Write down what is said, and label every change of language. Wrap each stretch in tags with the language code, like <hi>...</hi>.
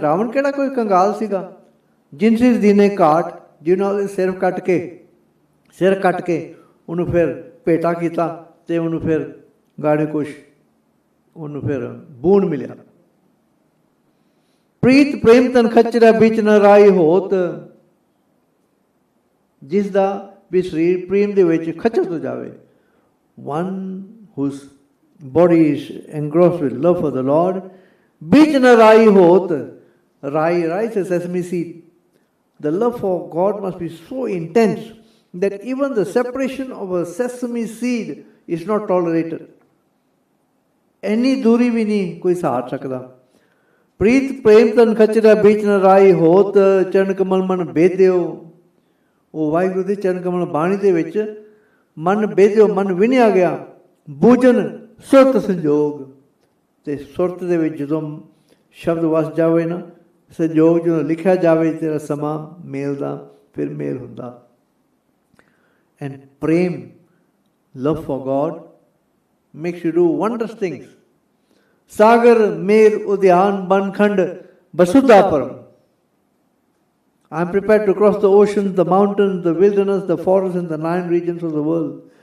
<pa>ਰਾਵਣ ਕਿਹੜਾ ਕੋਈ ਕੰਗਾਲ ਸੀਗਾ? ਜਿਨ ਸਿਰ ਦੀਨੇ ਘਾਟ, ਜਿਹਨਾਂ ਦੇ ਸਿਰ ਕੱਟ ਕੇ ਉਹਨੂੰ ਫਿਰ ਭੇਟਾ ਕੀਤਾ ਤੇ ਉਹਨੂੰ ਫਿਰ ਗਾੜੀ ਕੁਛ ਉਹਨੂੰ ਫਿਰ ਬੂਨ ਮਿਲਿਆ। ਪ੍ਰੀਤ ਪ੍ਰੇਮ ਤਨ ਖਚਰਾ ਵਿੱਚ ਨ ਰਾਈ ਹੋਤ, ਜਿਸ ਦਾ ਵੀ ਸਰੀਰ ਪ੍ਰੇਮ ਦੇ ਵਿੱਚ ਖਚਤ ਹੋ ਜਾਵੇ।</pa> <en>One whose body is engrossed with love for the Lord,</en> <pa>ਵਿੱਚ ਨ ਰਾਈ ਹੋਤ,</pa> <en>ਰਾਈ is a sesame seed. The love for God must be so intense that even the separation of a sesame seed is not tolerated.</en> <pa>ਇੰਨੀ ਦੂਰੀ ਵੀ ਨਹੀਂ ਕੋਈ ਸਹਾਰ ਸਕਦਾ। ਪ੍ਰੀਤ ਪ੍ਰੇਮ ਤਨ ਖਚਰਾ ਵਿੱਚ ਨ ਰਾਈ ਹੋਤ, ਚਰਨ ਕਮਲ ਮਨ ਬੇਦਿਓ। ਉਹ ਵਾਹਿਗੁਰੂ ਦੇ ਚਰਨ ਕਮਲ ਬਾਣੀ ਦੇ ਵਿੱਚ ਮਨ ਬੇਦਿਓ, ਮਨ ਵਿਨਿਆ ਗਿਆ। ਬੂਝਨ ਸੁਰਤ ਸੰਜੋਗ, ਤੇ ਸੁਰਤ ਦੇ ਵਿੱਚ ਜਦੋਂ ਸ਼ਬਦ ਵਸ ਜਾਵੇ ਨਾ, ਸੰਜੋਗ ਜਦੋਂ ਲਿਖਿਆ ਜਾਵੇ ਤੇਰਾ ਸਮਾਂ ਮੇਲ ਦਾ, ਫਿਰ ਮੇਲ ਹੁੰਦਾ।</pa> <en>And prem, love for God makes you do wondrous things.</en> <pa>Sagar Mer Udyan Bankhand Basudha Param.</pa> <en>I am prepared to cross the oceans, the mountains, the wilderness, the forests and the 9 regions of the world.</en>